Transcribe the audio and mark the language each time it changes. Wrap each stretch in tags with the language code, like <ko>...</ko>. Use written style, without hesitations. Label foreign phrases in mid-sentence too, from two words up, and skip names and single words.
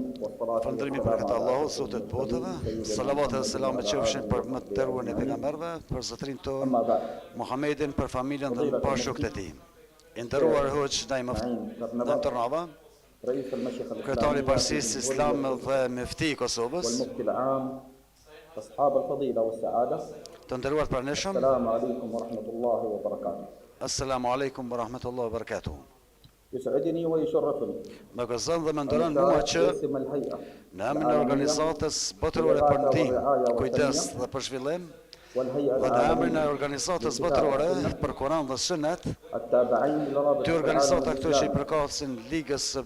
<sq>Falëndërimi për këtë Allahut, Zotit botëve, salavat dhe selamet qofshin për më të nderuarin e pejgamberëve, për zotrin tonë Muhammedin, për familjen dhe bashkët e tij. I nderuar Hoxh Naim Tërnava, kryetari i Partisë Islam dhe Mufti i Kosovës, të nderuar pranishëm,</sq> <ar>السلام عليكم ورحمة الله وبركاته. يسعدني ويشرفني</ar> <sq>Më gëzon dhe më nderon mua që në emrin e organizatës botërore për ndihmë, kujdes dhe për zhvillim, dhe në emrin e organizatës botërore për Kur'an dhe Sunet, dy organizata këto që i përkatësin Ligës së</sq>